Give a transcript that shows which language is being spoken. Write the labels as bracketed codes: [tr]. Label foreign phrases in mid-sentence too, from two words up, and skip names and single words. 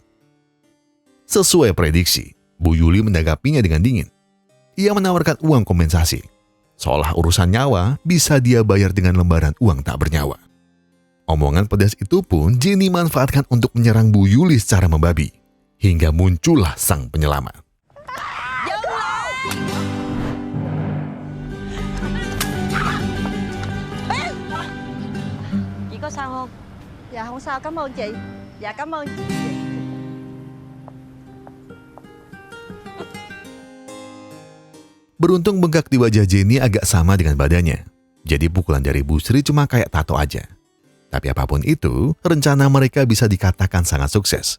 [id] Sesuai prediksi, Bu Yuli menanggapinya dengan dingin. Ia menawarkan uang kompensasi, seolah urusan nyawa bisa dia bayar dengan lembaran uang tak bernyawa. Omongan pedas itu pun Jenny manfaatkan untuk menyerang Bu Yuli secara membabi, hingga muncullah sang penyelamat. [vi] Dừng lại. Chị có sao không? Dạ không sao, cảm ơn chị. Dạ cảm ơn chị. [id] Beruntung bengkak di wajah Jenny agak sama dengan badannya, jadi pukulan dari Bu Sri cuma kayak tato aja. Tapi apapun itu, rencana mereka bisa dikatakan sangat sukses.